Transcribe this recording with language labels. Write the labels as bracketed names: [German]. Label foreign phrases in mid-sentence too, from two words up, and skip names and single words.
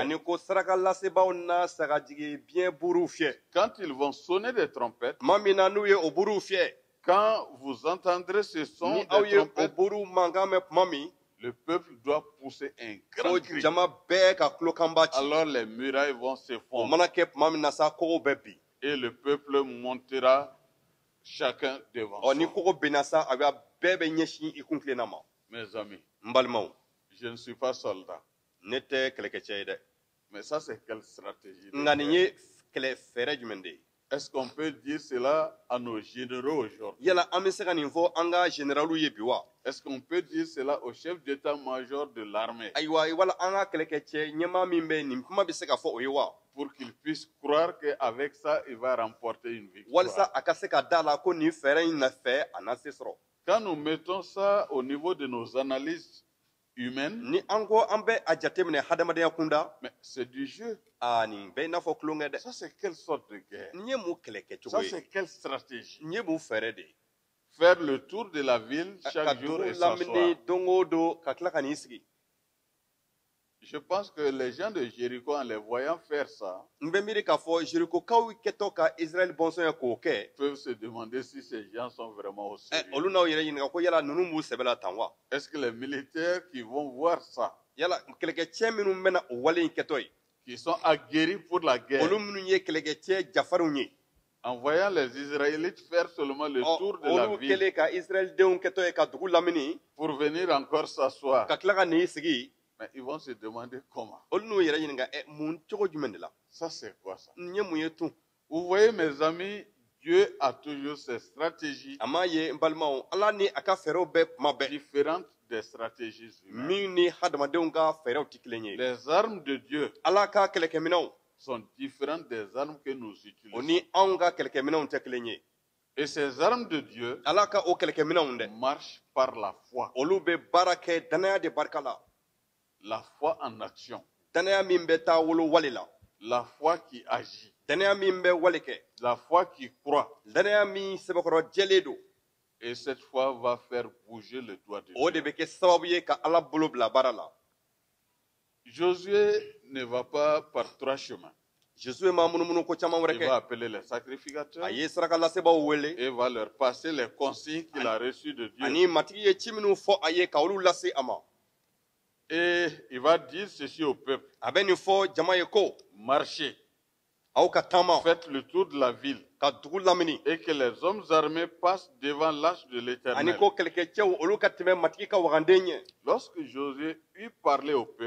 [Bambara] ani ko saraka lasebaw na sagajigi biɲɛ buru fiyɛ [French] Quand ils vont sonner des trompettes, [Bambara] tuma min na n'u ye o buru fiyɛ [French] quand vous entendrez ce son [Bambara] ni [French] des [Bambara] aw ye o [French] trompettes, [Bambara] buru mankan mɛn tuma min [French] le peuple doit pousser un [Bambara] ko [French] grand cri. [Bambara] jama bɛɛ ka tulokanba ci [French] Alors les murailles vont [Bambara] o [French] s'effondrer [Bambara] mana kɛ tuma min na sa kogo bɛ bi [French] et le peuple montera chacun devant [Bambara] ɔ ni [French] soi. [Bambara] kogo benna sa a bɛɛ bɛ ɲɛsin i kun tilenna ma [French] Mes amis, [Bambara] n balimaw [French] je ne suis pas soldat, [Bambara] ne tɛ kɛlɛkɛcɛ ye dɛ [French] mais ça c'est quelle stratégie? [Bambara] de nka nin [French] guerre? [Bambara] ye kɛlɛ fɛɛrɛ jumɛn de ye [French] Est-ce qu'on peut dire cela à nos généraux aujourd'hui? [Bambara] yala an bɛ se ka nin fɔ an ka généraliw ye bi wa [French] Est-ce qu'on peut dire cela au chef d'état-major de l'armée [Bambara] ayiwa wala an ka kɛlɛkɛcɛ ɲɛmaa min bɛ nin kuma bɛ se ka fɔ o ye wa [French] pour qu'il puisse croire qu'avec ça, il va remporter une [Bambara] walasa [French] victoire? [Bambara] a ka se ka da la ko nin fɛɛrɛ in nafɛ a na se sɔrɔ [French] Quand nous mettons ça au niveau de nos analyses humaines, [Bambara] ni an ko an bɛ a jateminɛ hadamadenya kunda [French] mais c'est du jeu. [Bambara] nin bɛɛ i n'a fɔ tulonkɛ dɛ [French] Ça, c'est quelle sorte de guerre? [Bambara] nin ye mun kɛlɛkɛ [French] Ça, [Bambara] cogo ye [French] c'est quelle stratégie? [Bambara] nin ye mun fɛɛrɛ de ye [French] Faire le tour de la ville [Bambara] ka [French] chaque jour [Bambara] dugu [French] et s'asseoir. [Bambara] lamini don o don ka tila ka n'i sigi [French] Je pense que les gens de Jéricho, en les voyant faire ça, [Bambara] n bɛ miiri k'a fɔ jerikokaw kɛtɔ ka israɛl bɔnsɔn ye k'o kɛ [French] peuvent se demander si ces gens sont vraiment au sérieux. [Bambara] olu n'aw yɛrɛ ɲininka ko yala ninnu b'u sɛbɛ la tan wa [French] Est-ce que les militaires qui vont voir ça, [Bambara] yala kɛlɛkɛcɛ minnu bɛna o wale in kɛtɔ ye [French] qui sont aguerris pour la guerre, [Bambara] olu minnu ye kɛlɛkɛcɛ jafarinw ye [French] en voyant les Israélites faire seulement le tour de la [Bambara] olu [French] ville [Bambara] kɛlen ka israɛl denw kɛtɔ ye ka dugu lamini [French] pour venir encore s'asseoir, [Bambara] ka tila ka n'i sigi [French] mais ils vont se demander comment. [Bambara] olu n'u yɛrɛ ɲininka mun cogo jumɛn de la [French] Ça, c'est quoi ça? [Bambara] nin ye mun ye tun [French] Vous voyez, mes amis, Dieu a toujours ses stratégies [Bambara] a m'a ye n balimaw ala ni a ka fɛɛrɛw bɛɛ kuma bɛɛ [French] différentes des stratégies humaines. [Bambara] min ni hadamadenw ka fɛɛrɛw tɛ kelen ye [French] Les armes de Dieu [Bambara] ala ka kɛlɛkɛminɛw [French] sont différentes des armes que nous [Bambara] o [French] utilisons. [Bambara] ni anw ka kɛlɛkɛminɛw tɛ kelen ye [French] Et ces armes de Dieu [Bambara] ala ka o kɛlɛkɛminɛw dɛ [French] marchent par la foi. [Bambara] olu bɛ baara kɛ danaya de barika la [French] La foi en action. [Bambara] danaya min bɛ taa wolo wale la [French] La foi qui agit. [Bambara] danaya min bɛ wale kɛ [French] La foi qui croit. [Bambara] danaya min sɛbɛkɔrɔ jɛlen don [French] Et cette foi va faire bouger le doigt de [Bambara] o de [French] Dieu. [Bambara] bɛ kɛ sababu ye ka ala bolo bila baara la [French] Josué ne va pas par 3 chemins. [Bambara] josué ma munumunu ko caman wɛrɛ [French] Il va [Bambara] kɛ [French] appeler les sacrificateurs [Bambara] a ye saraka lasebaaw wele [French] et va leur passer les consignes qu'il a reçues de Dieu. [Bambara] ani matigi ye ci minnu fɔ a ye ka olu lase a ma [French] Et il va dire ceci au peuple. [Bambara] a bɛ nin fɔ jama ye ko [French] Marchez. [Bambara] aw ka taama [French] faites le tour de la ville [Bambara] ka dugu lamini [French] et que les hommes armés passent devant l'arche de [Bambara] ani [French] l'Éternel. [Bambara] ko kɛlɛkɛcɛw olu ka tɛmɛ matigi ka waganden ɲɛ [French] Lorsque Josué eut parlé au peuple,